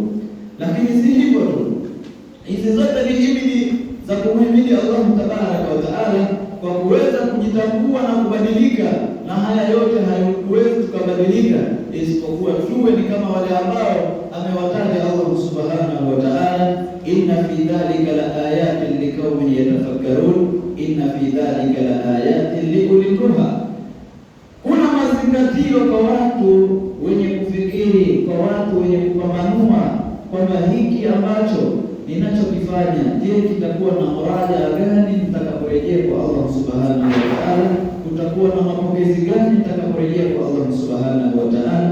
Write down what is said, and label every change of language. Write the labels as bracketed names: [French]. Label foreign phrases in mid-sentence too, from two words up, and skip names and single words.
[Swahili] Lakini si hivyo tu, hizi zote ni himidi za kumhimidi [Arabic] الله تبارك وتعالى [Swahili] kwa kuweza kujitambua na kubadilika, na haya yote hayuwezi tukabadilika isipokuwa tuwe ni kama wale ambao amewataja [Arabic] الله سبحانه وتعالى, إن في ذلك لآيات لقوم يتفكرون إن في ذلك لآيات لأولي النهى. [Swahili] Kuna mazingatio kwa watu wenye kufikiri, kwa watu wenye kupambanua kwamba hiki ambacho ninachokifanya, je, kitakuwa na muraja gani nitakaporejea kwa [Arabic] الله سبحانه وتعالى? [Swahili] Kutakuwa na mapokezi gani nitakaporejea kwa [Arabic] الله سبحانه وتعالى?